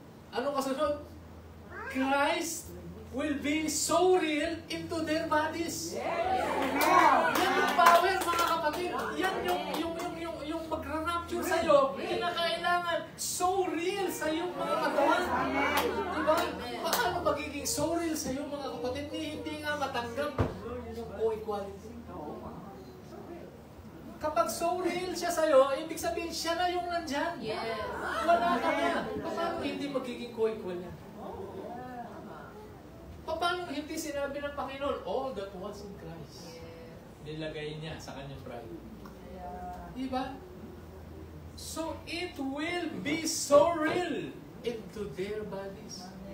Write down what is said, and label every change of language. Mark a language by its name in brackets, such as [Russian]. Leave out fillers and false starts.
[Filipino] Ano kasunod? [English] Christ will be so real into their bodies. [Filipino] Yan yung power, mga kapatid. Yan yung magra-rapture sa'yo, kinakailangan [English] so real [Filipino] sa iyong mga katawan. Diba? Paano magiging [English] so real [Filipino] sa iyong mga kapatid? Hindi nga matanggap co-equality. Kapag [English] so real [Filipino] siya sa'yo, ibig sabihin siya na yung nandyan. [English] Yes. [Filipino] Wala ka na. Paano hindi magiging co-equal yan? Paano hindi sinabi ng Panginoon, [English] all that was in Christ? [Filipino] Nilagay niya sa kanyang bride. Diba? [English] So it will be so real into their bodies.